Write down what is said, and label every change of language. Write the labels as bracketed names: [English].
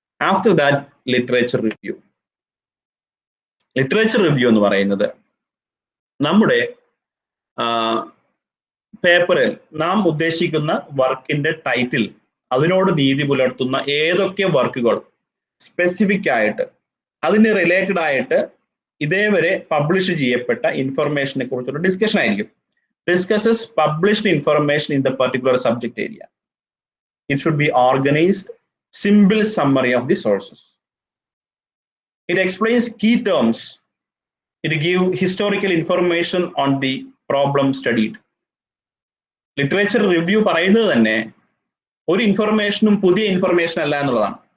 [English] after that [Malayalam] literature review. Literature review എന്ന് പറയുന്നത് നമ്മുടെ പേപ്പറിൽ നാം ഉദ്ദേശിക്കുന്ന വർക്കിന്റെ ടൈറ്റിൽ, അതിനോട് നീതി പുലർത്തുന്ന ഏതൊക്കെ വർക്കുകൾ സ്പെസിഫിക് ആയിട്ട് അതിന് റിലേറ്റഡ് ആയിട്ട് ഇതേവരെ പബ്ലിഷ് ചെയ്യപ്പെട്ട ഇൻഫർമേഷനെ കുറിച്ചുള്ള ഡിസ്കഷൻ ആയിരിക്കും. [English] Discusses published information in the particular subject area. It should be organised, simple summary of the sources. It explains key terms. It gives historical information on the problem studied. [Malayalam] Literature review പറയുന്നത് തന്നെ ഒരു ഇൻഫർമേഷനും പുതിയ information അല്ല എന്നുള്ളതാണ്.